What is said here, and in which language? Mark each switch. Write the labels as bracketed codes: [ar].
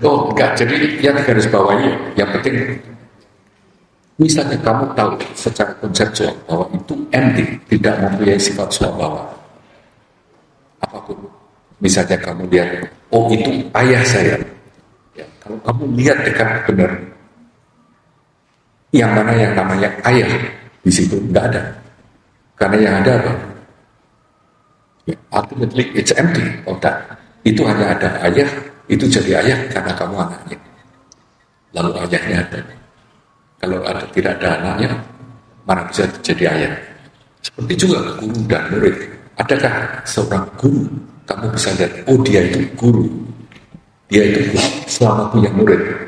[id] Oh enggak, jadi yang garis bawahi yang penting misalnya kamu tahu secara konseptual bahwa itu empty, tidak mempunyai sifat swabhawa apapun. Misalnya kamu lihat, oh itu ayah saya. Ya, kalau kamu lihat dekat benar, yang mana yang namanya ayah di situ nggak ada. Karena yang ada apa? [en] Ya, ultimately it's empty of that. [id] Itu hanya ada ayah, itu jadi ayah karena kamu anaknya. Lalu ayahnya ada. Kalau ada tidak ada anaknya, mana bisa jadi ayah? Seperti juga guru dan murid. Adakah seorang guru kamu bisa lihat, oh dia itu guru, dia itu guru selama punya murid?